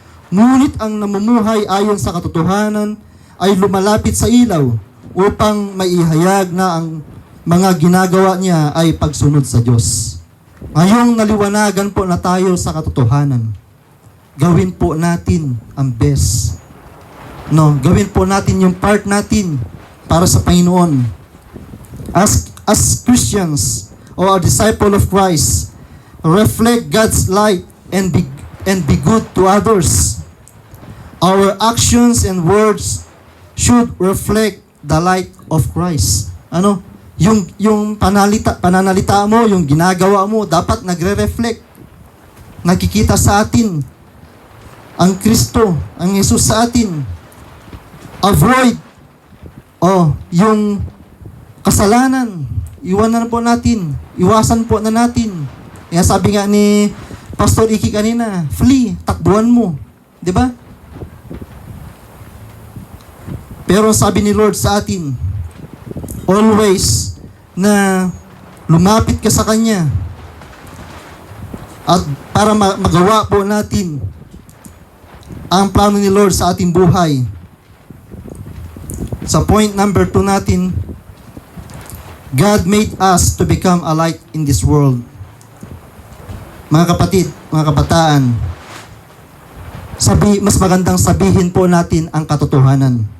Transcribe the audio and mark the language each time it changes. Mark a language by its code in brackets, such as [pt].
[tl] Ngunit ang namumuhay ayon sa katotohanan ay lumalapit sa ilaw upang maihayag na ang mga ginagawa niya ay pagsunod sa Diyos. Ngayong naliwanagan po na tayo sa katotohanan, gawin po natin ang best. No, gawin po natin yung part natin para sa Panginoon. [en] As Christians, or a disciple of Christ, reflect God's light and be good to others. Our actions and words should reflect the light of Christ. [tl] Ano? Yung pananalita mo, yung ginagawa mo, dapat nagre-reflect. Nakikita sa atin ang Kristo, ang Jesus sa atin. Avoid yung kasalanan. Iwasan po na natin. Kaya sabi nga ni Pastor Iki kanina, [en] flee, [tl] takbuhan mo. 'Di ba? Pero sabi ni Lord sa atin, always na lumapit ka sa Kanya. At para magawa po natin ang plano ni Lord sa ating buhay. Sa point number 2 natin, [en] God made us to become a light in this world. [tl] Mga kapatid, mga kabataan, mas magandang sabihin po natin ang katotohanan.